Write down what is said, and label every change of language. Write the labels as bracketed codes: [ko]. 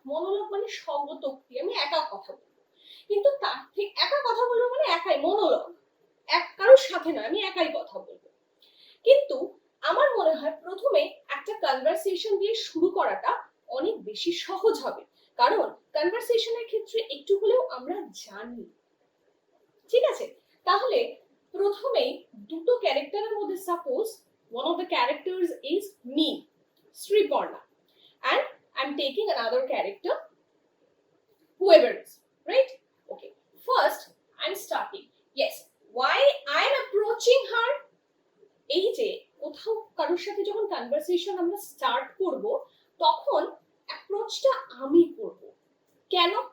[bn] Monologue মানে স্বগতোক্তি, আমি একা কথা বলবো, কিন্তু তার থেকে একা কথা বলবো মানে একাই মনোলগ, এক কারোর সাথে না, আমি একাই কথা বলবো। কিন্তু আমার মনে হয় প্রথমে একটা কনভারসেশন দিয়ে শুরু করাটা অনেক বেশি সহজ হবে, কারণ কনভারসেশনের ক্ষেত্রে একটু হলেও আমরা জানি। ঠিক আছে, তাহলে প্রথমেই দুটো ক্যারেক্টারের মধ্যে [en] Suppose one of the characters is me, Sriparna, and I'm taking another character, whoever is, right? Okay, first I'm starting. Yes, why I'm approaching her? [bn] এই যে কোথাও কারোর সাথে যখন কনভারসেশন আমরা স্টার্ট করব, তখন অ্যাপ্রোচটা আমি করব। কেন?